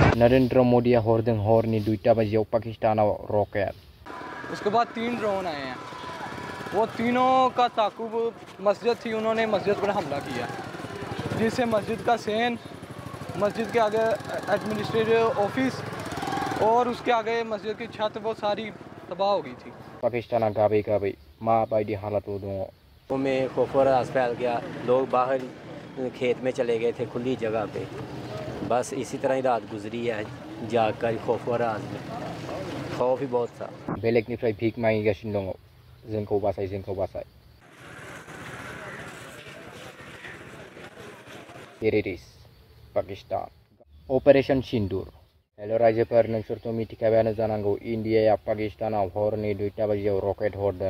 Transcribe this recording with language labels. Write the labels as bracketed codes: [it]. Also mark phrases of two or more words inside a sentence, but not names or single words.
[brx] नरेंद्र मोदी हरदों हरनि 2टा बाजियाव पाकिस्तानाव रकेट। [hi] उसके बाद 3 ड्रोन आए हैं, वो तीनों का ताकुब मस्जिद थी, उन्होंने मस्जिद पर हमला किया, जिससे मस्जिद का सेन, मस्जिद के आगे [en] administrative office [hi] और उसके आगे मस्जिद की छत वो सारी तबाह हो गई थी। [brx] पाकिस्ताना गाबै गाबै माबायदि हालातआव दङ। [hi] में खौफ और राज फैल गया, लोग बाहर खेत में चले गए थे खुली जगह पे, बस इसी तरह ही रात गुजरी है जाकर खौफ और राज में, खौफ ही बहुत था। [brx] बेलेगनिफ्राय भिक मागिगासिनो दङ, जोंखौ बासाय जोंखौ बासाय। [en] terrorist Pakistan Operation Sindoor. [brx] हेल' रायजोफोर, नोंसोरथ' मिथिखाबायानो जानांगौ इन्डियाया पाकिस्तानाव हरनि 2टा बाजियाव रकेट हरदों।